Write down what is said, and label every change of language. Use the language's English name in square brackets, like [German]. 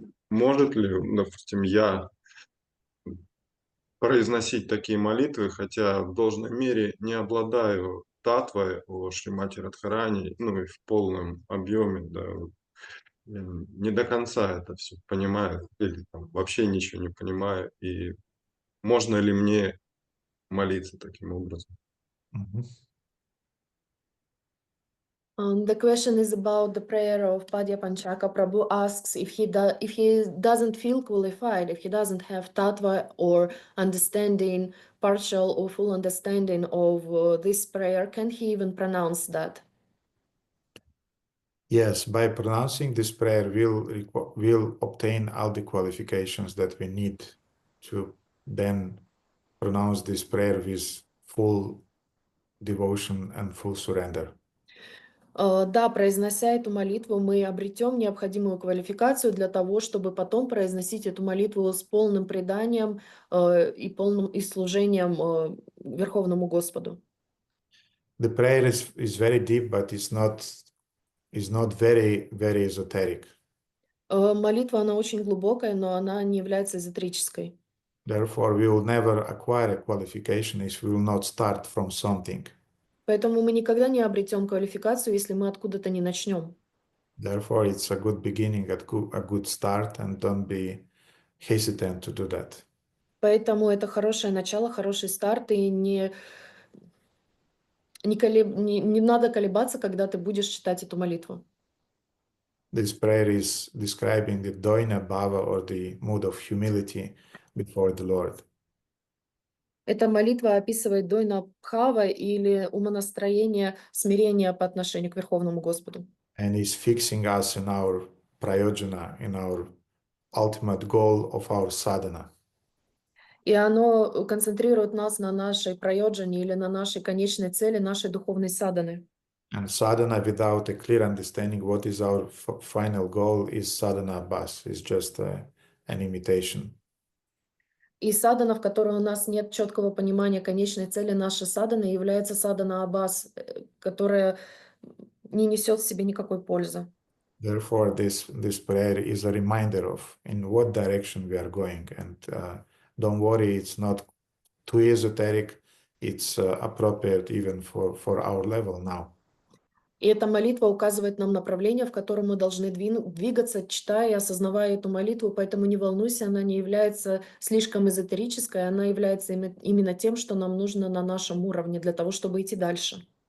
[Russian] Может ли, допустим, я произносить такие молитвы, хотя в должной мере не обладаю татвой о Шримати Радхарани, и в полном объеме, да, я не до конца это все понимаю, или там вообще ничего не понимаю, и можно ли мне молиться таким образом? [English] The question is about the prayer of Padya Panchaka. Prabhu asks if he doesn't feel qualified, if he doesn't have tattva or understanding, partial or full understanding of this prayer, can he even pronounce that? Yes, by pronouncing this prayer, we'll obtain all the qualifications that we need to then pronounce this prayer with full devotion and full surrender. [Russian] Да, произнося эту молитву, мы обретем необходимую квалификацию для того, чтобы потом произносить эту молитву с полным преданием и служением Верховному Господу. [English] The prayer is very deep, but it's not very, very esoteric. [Russian] Молитва, она очень глубокая, но она не является эзотерической. [English] Therefore, we will never acquire a qualification if we will not start from something. [Russian] Поэтому мы никогда не обретем квалификацию, если мы откуда-то не начнем. [English] Therefore, it's a good beginning, a good start, and don't be hesitant to do that. [Russian] Поэтому это хорошее начало, хороший старт, и не надо колебаться, когда ты будешь читать эту молитву. [English] This prayer is describing the doina bhava, or the mood of humility before the Lord. [Russian] Эта молитва описывает дойна бхава или умонастроение смирения по отношению к Верховному Господу. [English] And is fixing us in our prayojana, in our ultimate goal of our sadhana. [Russian] И оно концентрирует нас на нашей прайоджане или на нашей конечной цели, нашей духовной садханы. [English] And sadhana without a clear understanding what is our final goal is sadhana bas, is just an imitation. [Russian] И садхана, в которой у нас нет четкого понимания конечной цели нашей садханы, является садхана абас, которая не несет в себе никакой пользы. [English] Therefore, this prayer is a reminder of in what direction we are going. And don't worry, it's not too esoteric. It's appropriate even for our level now. [Russian] И эта молитва указывает нам направление, в котором мы должны двигаться, читая и осознавая эту молитву. Поэтому не волнуйся, она не является слишком эзотерической, она является именно тем, что нам нужно на нашем уровне для того, чтобы идти дальше.